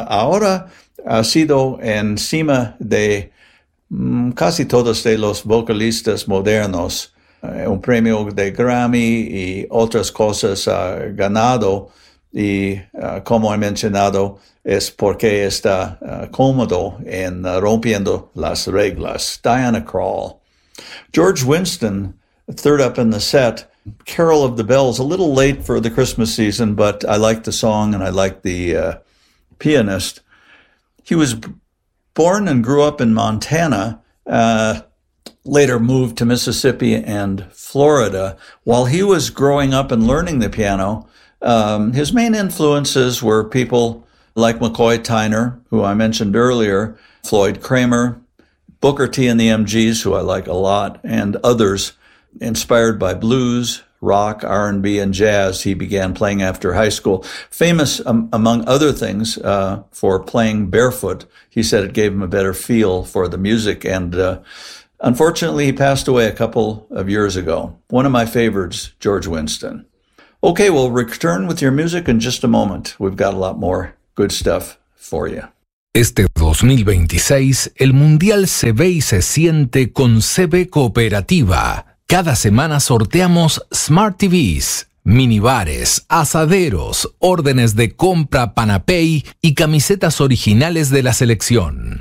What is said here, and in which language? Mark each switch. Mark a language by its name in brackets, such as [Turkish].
[Spanish] Ahora ha sido encima de casi todos de los vocalistas modernos. Un premio de Grammy y otras cosas ha ganado. Y como he mencionado, es porque está cómodo en rompiendo las reglas. [English] Diana Krall. George Winston, third up in the set. Carol of the Bells, a little late for the Christmas season, but I like the song and I like the pianist. He was born and grew up in Montana, later moved to Mississippi and Florida. While he was growing up and learning the piano, his main influences were people like McCoy Tyner, who I mentioned earlier, Floyd Kramer, Booker T and the MGs, who I like a lot, and others. Inspired by blues, rock, R&B, and jazz, he began playing after high school. Famous, among other things, for playing barefoot. He said it gave him a better feel for the music. And unfortunately, he passed away a couple of years ago. One of my favorites, George Winston. Okay, we'll return with your music in just a moment. We've got a lot more good stuff for you. [Spanish] Este 2026, el Mundial se ve y se siente con CB Cooperativa. Cada semana sorteamos Smart TVs, minibares, asaderos, órdenes de compra Panapay y camisetas originales de la selección.